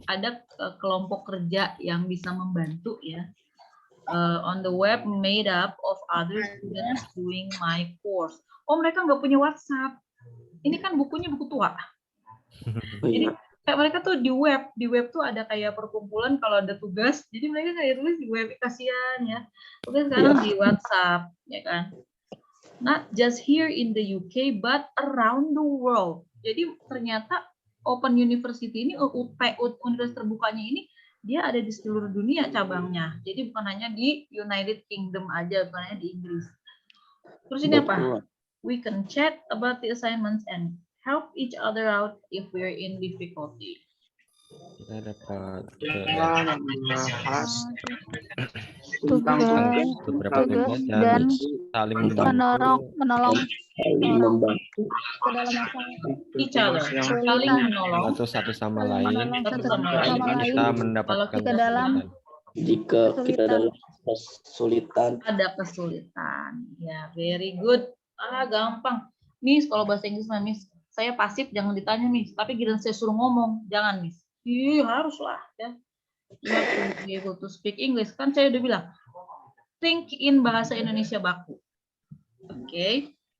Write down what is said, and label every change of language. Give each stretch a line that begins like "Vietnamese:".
Indonesian: ada kelompok kerja yang bisa membantu ya.
English: On the web made up of other students doing my course.
Indonesian: Oh, mereka nggak punya WhatsApp. Ini kan bukunya buku tua. Jadi kayak mereka tuh di web tuh ada kayak perkumpulan kalau ada tugas. Jadi mereka kayak tulis di web, kasihan ya. Oke, sekarang di WhatsApp ya kan.
English: Not just here in the UK but around the world.
Indonesian: Jadi ternyata Open University ini universitas terbukanya ini dia ada di seluruh dunia cabangnya. Jadi bukan hanya di United Kingdom aja, bukan hanya di Inggris. Terus ini apa?
English: We can chat about the assignments and help each other out if we're in difficulty.
Indonesian: Kita dapat yang membahas tentang beberapa tugas tugas dan saling menolong Saling membantu. ke dalam masalah.
English: Each other,
Indonesian: saling menolong. atau satu sama lain. Satu sama sama lain. Kita lain mendapatkan ke dalam Jika kita dalam kesulitan, Ada kesulitan. Ya,
English: very good.
Indonesian: Gampang. Miss, kalau bahasa Inggris mah Miss, saya pasif jangan ditanya Miss. Tapi giliran saya suruh ngomong, jangan Miss. Haruslah ya.
English: You have to be able to speak English.
Indonesian: Kan saya udah bilang,
English: think in bahasa Indonesia baku. Oke.